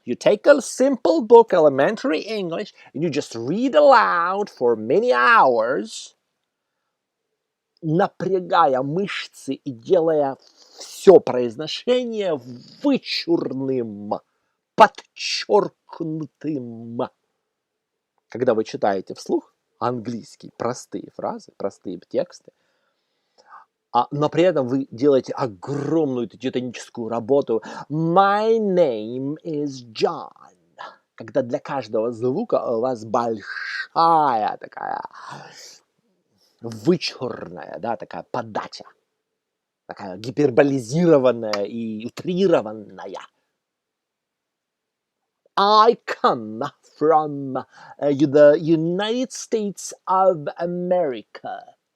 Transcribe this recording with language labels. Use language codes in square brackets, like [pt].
[en] You take a simple book, Elementary English, and you just read aloud for many hours, [ru] напрягая мышцы и делая все произношение вычурным, подчеркнутым. Когда вы читаете вслух английский, простые фразы, простые тексты, но при этом вы делаете огромную титаническую работу. [en] My name is John. [ru] Когда для каждого звука у вас большая такая вычурная, да, такая подача, такая гиперболизированная и утрированная. [en] I come from the United States of America.